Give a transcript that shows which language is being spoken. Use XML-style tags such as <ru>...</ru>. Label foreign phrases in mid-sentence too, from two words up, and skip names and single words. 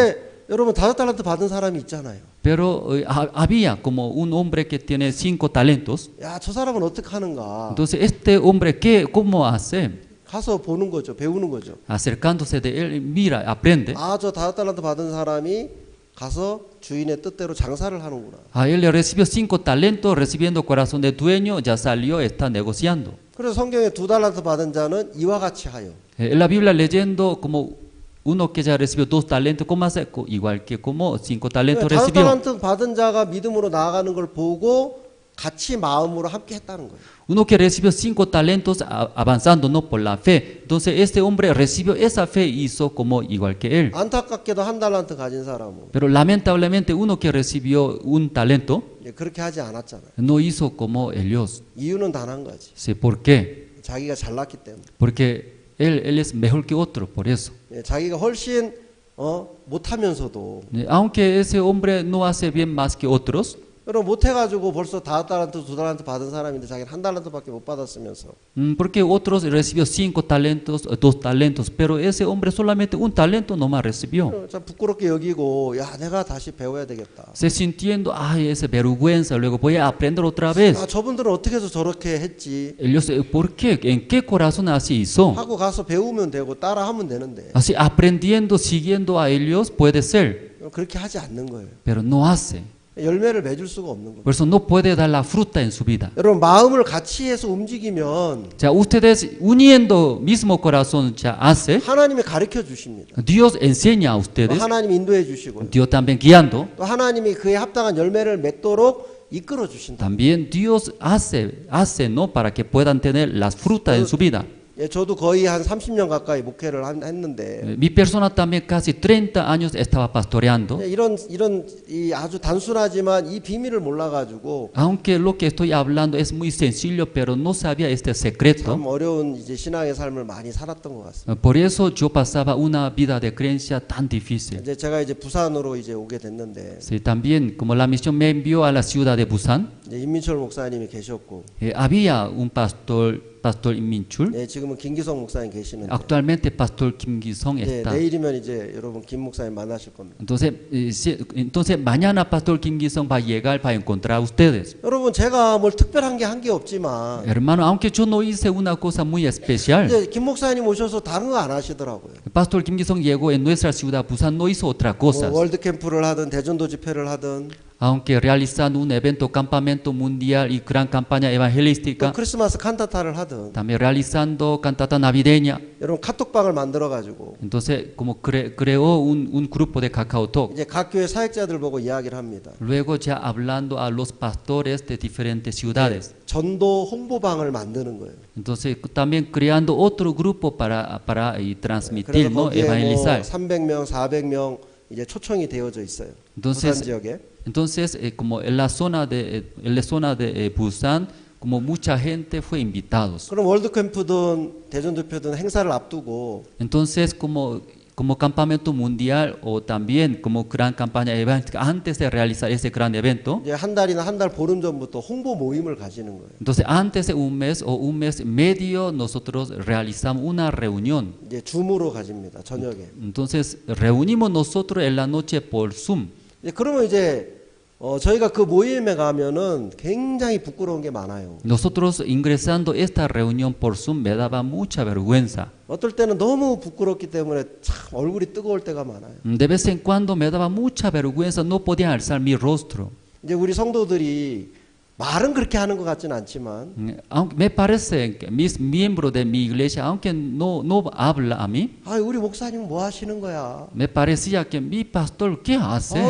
<ko>근데 여러분 5달란트 받은 사람이 있잖아요.</ko> <es>Pero había como un hombre que tiene 5 talentos.</es> <ko>야, 저 사람은 어떻게 하는가?</ko> <es>Entonces este hombre ¿cómo hace?</es> <ko>가서 보는 거죠. 배우는 거죠.</ko> <es>Acercándose de él, mira, aprende.</es> <ko>아, 저 5달란트 받은 사람이 가서 주인의 뜻대로 장사를 하는구나.</ko> <es>Él le recibió 5 talentos, recibiendo corazón de dueño, ya salió, está negociando.</es> <ko>그래서 성경에 2달란트 받은 자는 이와 같이 하여.</ko> <es>En la Biblia leyendo como uno que ya recibió 2 talentos, ¿cómo hace? Igual que como 5 talentos recibió.</es> <ko>5달란트 받은 자가 믿음으로 나아가는 걸 보고 같이 마음으로 함께 했다는 거예요.</ko> <es>Uno que recibió 5 talentos avanzando no por la fe. Entonces este hombre recibió esa fe y hizo como igual que él.</es> <ko>안타깝게도 1달란트 가진 사람은</ko> <es>Pero lamentablemente uno que recibió 1 talento</es> <ko>그렇게 하지 않았잖아요.</ko> <es>no hizo como ellos.</es> <ko>이유는 단 한 가지.</ko> <es>¿Sí? ¿Por qué?</es> <ko>자기가 잘났기 때문에.</ko> <es>Porque él es mejor que otro, por eso.</es> <ko>자기가 훨씬 못하면서도</ko> <es>Aunque ese hombre no hace bien más que otros,</es> <ko>여러분 못해가지고 벌써 5달란트, 2달란트 받은 사람인데 자기는 1달란트밖에 못 받았으면서.</ko> <es>Porque otros recibió 5 talentos, 2 talentos, pero ese hombre solamente un talento nomás recibió.</es> <ko>참 부끄럽게 여기고 야 내가 다시 배워야 되겠다.</ko> <es>Se sintiendo, ay, esa vergüenza, luego voy a aprender otra vez.</es> <ko>아 저분들은 어떻게 해서 저렇게 했지</ko> <es>Ellos, ¿por qué? ¿En qué corazón así hizo?</es> <ko>하고 가서 배우면 되고 따라하면 되는데</ko> <es>Así aprendiendo, siguiendo a ellos puede ser,</es> <ko>그렇게 하지 않는 거예요.</ko> <es>pero no hace.</es> <ko>열매를 맺을 수가 없는 거예요.</ko> <es>Por eso no puede dar la fruta en su vida.</es> <ko>여러분 마음을 같이 해서 움직이면</ko> <es>Ya ustedes uniendo mismo corazón ya hace,</es> <ko>하나님이 가르쳐 주십니다.</ko> <es>Dios enseña a</es> <ko>또</ko> <es>ustedes,</es> <ko>하나님이 인도해 주시고</ko> <es>Dios también guiando,</es> <ko>또 하나님이 그에 합당한 열매를 맺도록 이끌어 주신다.</ko> <es>también Dios hace, ¿no? Para que puedan tener las frutas en su vida.</es> <ko>예, 저도 거의 한 30년 가까이 목회를 했는데</ko> <es>Mi persona también casi 30 años estaba pastoreando.</es> <ko>예, 이런 이 아주 단순하지만 이 비밀을 몰라가지고</ko> <es>Aunque lo que estoy hablando es muy sencillo, pero no sabía este secreto.</es> <ko>참 어려운 이제 신앙의 삶을 많이 살았던 것 같습니다.</ko> <es>Por eso yo pasaba una vida de creencia tan difícil.</es> <ko>이제 제가 이제 부산으로 이제 오게 됐는데</ko> <es>Sí, también, como la misión me envió a la ciudad de Busan,</es> <ko>이제 임민철 목사님이 계셨고</ko> <es>había un pastor Minchul.</es> <ko>예, 지금은 김기성 목사님 계시는데</ko> <es>Actualmente pastor Kim Gi-song</es> <ko>예,</ko> <es>está.</es> <ko>내일이면 이제 여러분 김 목사님 만나실 겁니다.</ko> <es>Entonces mañana pastor Kim Gi-song va a llegar para encontrar a ustedes.</es> <ko>여러분 제가 뭘 특별한 게 한 게 없지만</ko> <es>Hermano, aunque yo no hice una cosa muy especial,</es> <ko>이제 김 목사님 오셔서 다른 거 안 하시더라고요.</ko> <es>pastor Kim Gi-song llegó en nuestra ciudad Busan, no hizo otra cosa.</es> <ko>뭐 월드 캠프를 하든 대전도 집회를 하든</ko> <es>Aunque realizando un evento, campamento mundial y gran campaña</es> <ko>또</ko> <es>evangelística,</es> <ko>크리스마스 칸타타를 하든</ko> <es>también realizando cantata navideña.</es> <ko>여러분 카톡방을 만들어 가지고</ko> <es>Entonces, como creó un grupo de KakaoTalk.</es> <ko>이제 각 교회 사역자들 보고 이야기를 합니다.</ko> <es>Luego ya hablando a los pastores de diferentes ciudades.</es> <ko>전도 홍보방을 만드는 거예요.</ko> <es>Entonces, también creando otro grupo para transmitir,</es> <ko>그래서</ko> <es>¿no?</es> <ko>거기에 뭐</ko> <es>Evangelizar.</es> <ko>300명, 400명 이제 초청이 되어져 있어요. 부산</ko> <es>Entonces,</es> <ko>지역에.</ko> <es>como en la zona de Busan, como mucha gente fue invitados.</es> <ko>그럼 월드 캠프든 대전도표든 행사를 앞두고</ko> <es>Entonces, como campamento mundial o también como gran campaña evangelística, antes de realizar ese gran evento,</es> <ko>이제 한 달이나 한 달 보름 전부터 홍보 모임을 가지는 거예요.</ko> <es>entonces antes de un mes o un mes medio nosotros realizamos una reunión.</es> <ko>이제 줌으로 가집니다. 저녁에.</ko> <es>Entonces reunimos nosotros en la noche por Zoom.</es> <ko>그러면 이제 저희가 그 모임에 가면은 굉장히 부끄러운 게 많아요.</ko> <es>Nosotros ingresando esta reunión por Zoom me daba mucha vergüenza.</es> <ko>어떨 때는 너무 부끄럽기 때문에 참 얼굴이 뜨거울 때가 많아요.</ko> <es>De vez en cuando me daba mucha vergüenza, no podía alzar mi rostro.</es> <ko>이제 우리 성도들이 말은 그렇게 하는 것 같지는 않지만</ko> <es>Aunque me parece que mis miembros de mi iglesia, aunque no habla a mí,</es> <ko>아, 우리 목사님 뭐 하시는 거야?</ko> <es>me parecía que mi pastor, ¿qué hace?</es>